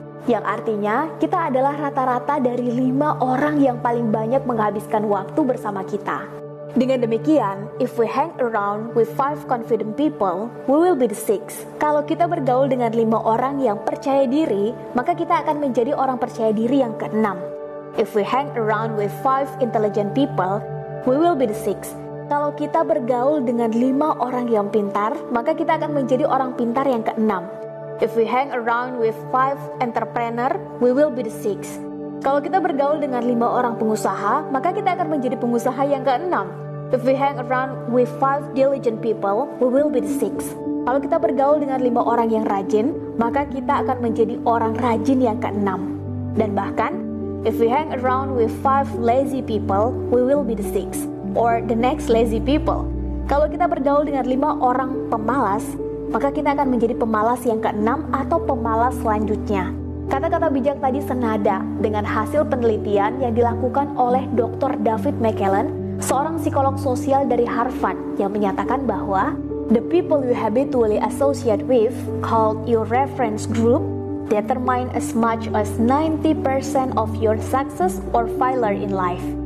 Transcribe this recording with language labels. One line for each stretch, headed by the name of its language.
Indonesian: Yang artinya, kita adalah rata-rata dari 5 orang yang paling banyak menghabiskan waktu bersama kita. Dengan demikian,
English: if we hang around with 5 confident people, we will be the 6.
Indonesian: Kalau kita bergaul dengan 5 orang yang percaya diri, maka kita akan menjadi orang percaya diri yang ke-6.
English: If we hang around with 5 intelligent people, we will be the 6.
Indonesian: Kalau kita bergaul dengan 5 orang yang pintar, maka kita akan menjadi orang pintar yang ke-6.
English: If we hang around with 5 entrepreneur, we will be the 6.
Indonesian: Kalau kita bergaul dengan 5 orang pengusaha, maka kita akan menjadi pengusaha yang ke-6.
English: If we hang around with 5 diligent people, we will be the 6.
Indonesian: Kalau kita bergaul dengan 5 orang yang rajin, maka kita akan menjadi orang rajin yang ke-6. Dan bahkan,
English: if we hang around with 5 lazy people, we will be the 6. Or the next lazy people.
Indonesian: Kalau kita bergaul dengan 5 orang pemalas, maka kita akan menjadi pemalas yang ke-6 atau pemalas selanjutnya. Kata-kata bijak tadi senada dengan hasil penelitian yang dilakukan oleh Dr.
English: David McCallum,
Indonesian: seorang psikolog sosial dari Harvard, yang menyatakan bahwa
English: the people you habitually associate with, called your reference group, determine as much as 90% of your success or failure in life.